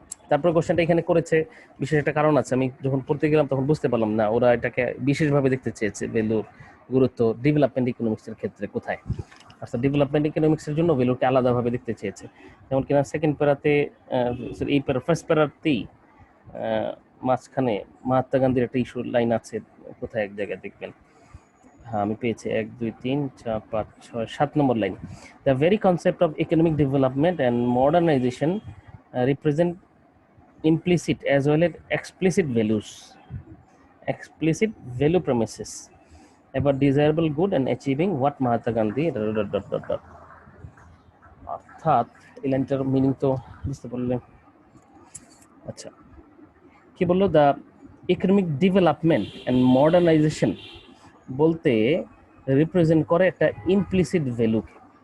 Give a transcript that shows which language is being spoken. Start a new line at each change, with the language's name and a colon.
Bangla: তারপর কোশ্চেনটা এখানে করেছে, বিশেষ একটা কারণ আছে। আমি যখন পড়তে গেলাম তখন বুঝতে পারলাম না ওরা এটাকে বিশেষভাবে দেখতে চেয়েছে ভ্যালুর গুরুত্ব ডেভেলপমেন্ট ইকোনমিক্সের ক্ষেত্রে কোথায়। আচ্ছা, ডেভেলপমেন্ট ইকোনমিক্সের জন্য ভ্যালুকে আলাদাভাবে দেখতে চেয়েছে। যেমন কিনা সেকেন্ড প্যারাতে, এই প্যারা ফার্স্ট প্যারাতেই মাঝখানে মহাত্মা গান্ধীর একটা ইস্যু লাইন আছে, কোথায় এক জায়গায় দেখবেন। হ্যাঁ, আমি পেয়েছি 1 2 3 4 5 6 7 নম্বর line.
English: the very concept of economic development and modernisation represent implicit as well as explicit values, explicit value premises about desirable good and achieving what Mahatma Gandhi ...
Bangla: অর্থাৎ এই লাইনটার মিনিং তো বুঝতে পারলেন। আচ্ছা, কি বললো?
English: the economic development and modernisation
Bangla: বলতে represent করে একটা ইমপ্লিসিট ভ্যালুকে।